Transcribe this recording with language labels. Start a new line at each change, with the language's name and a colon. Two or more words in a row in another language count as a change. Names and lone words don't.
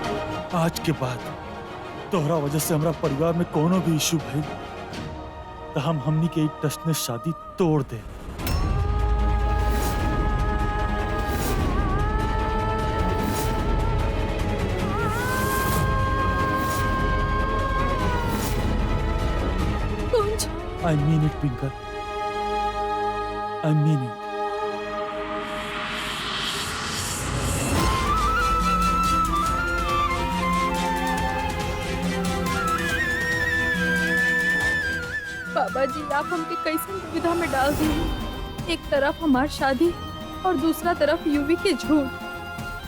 Bhojpuri: आज के बाद तोहरा वजह से हमरा परिवार में कोनो भी इशू भइल तो हम हमनी के एक टस ने शादी तोड़ दे। कुंज,
English: I mean it, Twinkle. I mean it.
Bhojpuri: बाबा जी आप हमके कैसे दुविधा में डाल दिए। एक तरफ हमार शादी और दूसरा तरफ यूवी के झूठ।